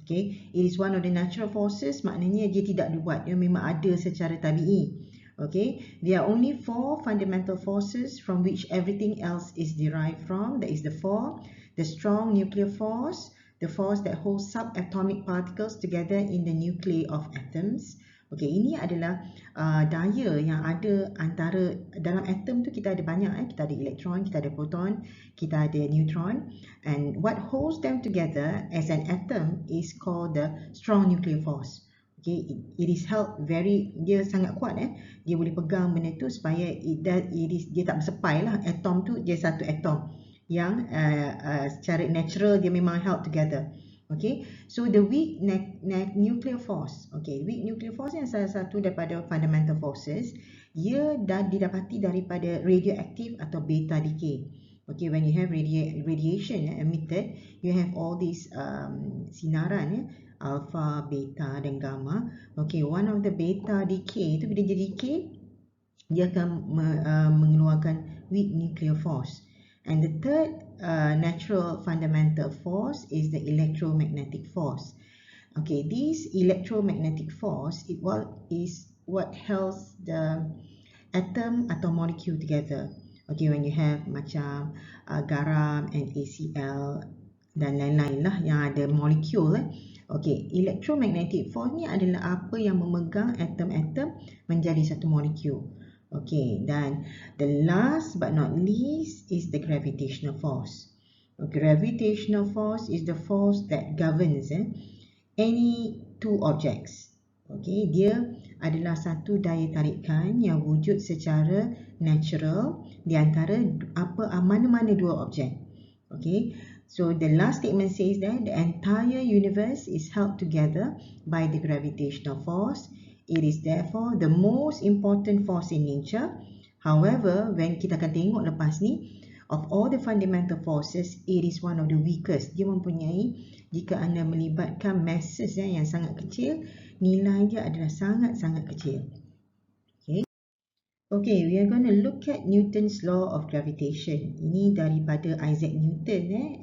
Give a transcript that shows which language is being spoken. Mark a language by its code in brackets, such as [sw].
[ms] Okay, [en] it is one of the natural forces, [ms] maknanya dia tidak dibuat, dia memang ada secara tabi'i. [en] Okay, there are only 4 fundamental forces from which everything else is derived from. That is the strong nuclear force, the force that holds subatomic particles together in the nuclei of atoms. [ms] Okay, ini adalah daya yang ada antara dalam atom tu. Kita ada banyak, kita ada elektron, kita ada proton, kita ada neutron, [en] and what holds them together as an atom is called the strong nuclear force. [ms] Okay, [en] it is held [ms] dia sangat kuat, dia boleh pegang benda tu supaya dia tak bersepai lah. Atom tu dia satu atom yang secara natural dia memang held together. [en] Okay, so the weak nuclear force. Okay, weak nuclear force [ms] yang salah satu daripada [en] fundamental forces. [ms] Ia didapati daripada radioaktif atau beta decay. [en] Okay, when you have radiation emitted, you have all these sinaran, alpha, beta dan gamma. Okay, one of the beta decay [ms] itu bila dia [en] decay, [ms] dia akan mengeluarkan [en] weak nuclear force. And the third natural fundamental force is the electromagnetic force. Okay, this electromagnetic force is what holds the atom atau molecule together. [ms] Okay, [en] when you have [ms] macam garam and ACl dan lain-lain lah yang ada molecule. Okay, electromagnetic force ni adalah apa yang memegang atom-atom menjadi satu molecule. [en] Okay, dan the last but not least is the gravitational force. Gravitational force is the force that governs any two objects. [ms] Okay, dia adalah satu daya tarikan yang wujud secara natural di antara mana-mana dua objek. [en] Okay, so the last statement says that the entire universe is held together by the gravitational force. It is therefore the most important force in nature. However, when [ms] kita akan tengok lepas ni, [en] of all the fundamental forces, it is one of the weakest. [ms] Dia mempunyai, jika anda melibatkan masses yang sangat kecil, nilai dia adalah sangat-sangat kecil. [en] Okay, we are going to look at Newton's law of gravitation. [ms] Ini daripada Isaac Newton.